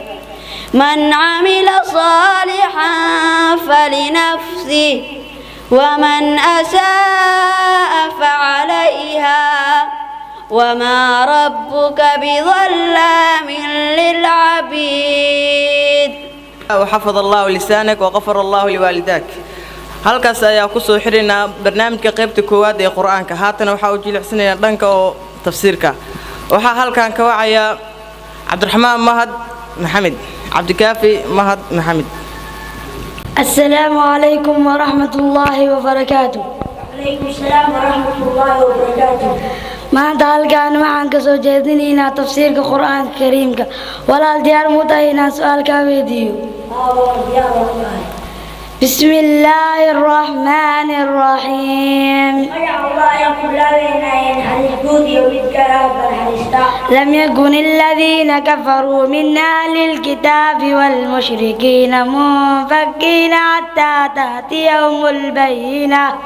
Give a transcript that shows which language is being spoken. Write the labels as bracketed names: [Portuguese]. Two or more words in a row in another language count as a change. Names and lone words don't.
[Arabic] من عمل صالحا فلنفسه ومن أساء فعليها وما ربك بظلام للعبيد. وحفظ الله لسانك وغفر الله لوالديك. [Somali] halkaas ayaa ku soo xirinaa barnaamijka qaybta koowaad ee Quraanka. haatan waxa uu jilicsanaya dhanka oo tafsiirka. waxa halkan ka wacaya Cabdiraxmaan Mahad Maxamed Cabdikaafi Mahad Maxamed. [Arabic] السلام عليكم ورحمة الله وبركاته. عليكم السلام ورحمة الله وبركاته. [Somali] maanta halkaan waxaan ka soo jeedinaynaa tafsiirka qur-aanka kariimka walaal diyaar mu tahay inaan su-aal kaa weydiiyo [Arabic] بسم الله الرحمن الرحيم لم يكن الذين كفروا من أهل الكتاب والمشركين منفكين حتى تأتيهم البينة